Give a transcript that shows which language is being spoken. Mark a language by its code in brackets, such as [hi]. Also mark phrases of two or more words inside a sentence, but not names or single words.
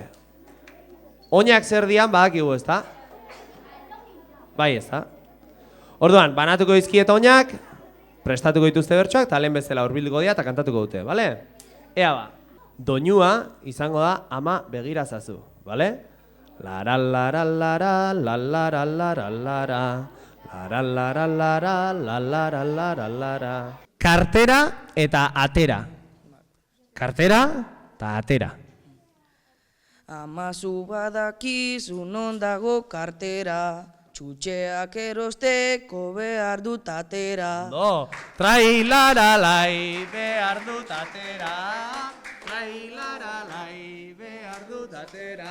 [eu] Oinak zer dian badakigu, ezta? Bai, ezta? Orduan, banatuko dizkiet oinak, prestatuko dituzte bertsoak, eta lehen bezala hurbilduko dira eta kantatuko dute, bale? Ea ba, doinua izango da ama begirazazu, bale? Lara lara lara la lara lara lara lara lara lara la lara lara lara. Kartera eta atera. Kartera eta atera. Amazu badakizu non dago kartera, txutxeak erosteko behar dut atera. Ondo, trailaralai behar dut atera, trailaralai behar dut atera.